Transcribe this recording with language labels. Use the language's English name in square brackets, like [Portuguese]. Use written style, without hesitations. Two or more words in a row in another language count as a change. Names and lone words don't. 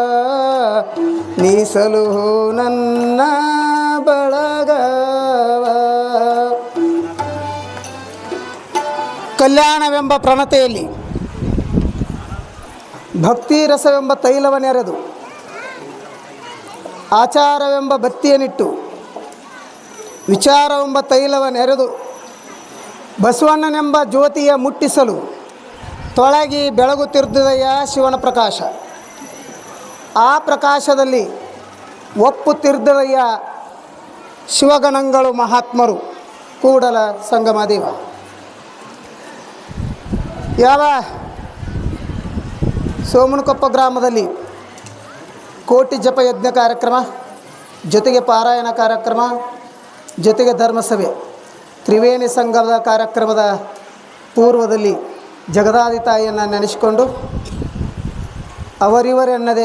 [Kannada] ನೀಸಲು ನನ್ನ ಬಳಗವ ಕಲ್ಯಾಣವೆಂಬ ಪ್ರಣತೆಯಲ್ಲಿ ಭಕ್ತಿ ರಸವೆಂಬ ತೈಲವನ್ನೆರೆದು ಆಚಾರವೆಂಬ ಬತ್ತಿಯನ್ನಿಟ್ಟು ವಿಚಾರವೆಂಬ ತೈಲವನ್ನೆರೆದು ಬಸವಣ್ಣನೆಂಬ ಜ್ಯೋತಿಯ ಮುಟ್ಟಿಸಲು ತೊಳಗಿ ಬೆಳಗುತ್ತಿರುವುದಯ್ಯ ಶಿವನ ಪ್ರಕಾಶ. ಆ ಪ್ರಕಾಶದಲ್ಲಿ ಒಪ್ಪುತ್ತಿರುವುದಯ್ಯ ಶಿವಗಣಗಳು ಮಹಾತ್ಮರು ಕೂಡಲ ಸಂಗಮ ದೇವ. ಯಾವ ಸೋಮನಕೊಪ್ಪ ಗ್ರಾಮದಲ್ಲಿ ಕೋಟಿ ಜಪ ಯಜ್ಞ ಕಾರ್ಯಕ್ರಮ, ಜೊತೆಗೆ ಪಾರಾಯಣ ಕಾರ್ಯಕ್ರಮ, ಜೊತೆಗೆ ಧರ್ಮಸಭೆ, ತ್ರಿವೇಣಿ ಸಂಘದ ಕಾರ್ಯಕ್ರಮದ ಪೂರ್ವದಲ್ಲಿ ಜಗದಾದಿ ತಾಯಿಯನ್ನು ನೆನೆಸಿಕೊಂಡು ಅವರಿವರೆನ್ನದೇ